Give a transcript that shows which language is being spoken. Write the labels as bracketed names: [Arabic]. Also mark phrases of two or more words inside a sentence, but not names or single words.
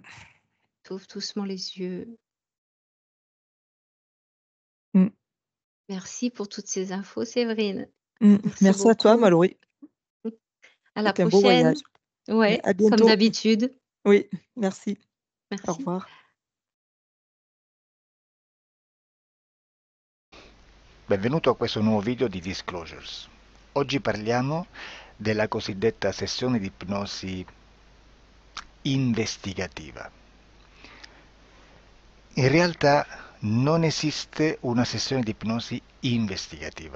[French] Tu ouvres doucement les yeux. mmh, Merci pour toutes ces infos, Séverine. mmh. Merci Merci à toi, beaucoup. Mallory. À la C'était un beau voyage. prochaine. Ouais, À comme bientôt. d'habitude. Oui, merci. Au Merci. revoir. [Italian] Benvenuto a questo nuovo video di Disclosures. Oggi parliamo della cosiddetta sessione di ipnosi investigativa. In realtà non esiste una sessione di ipnosi investigativa.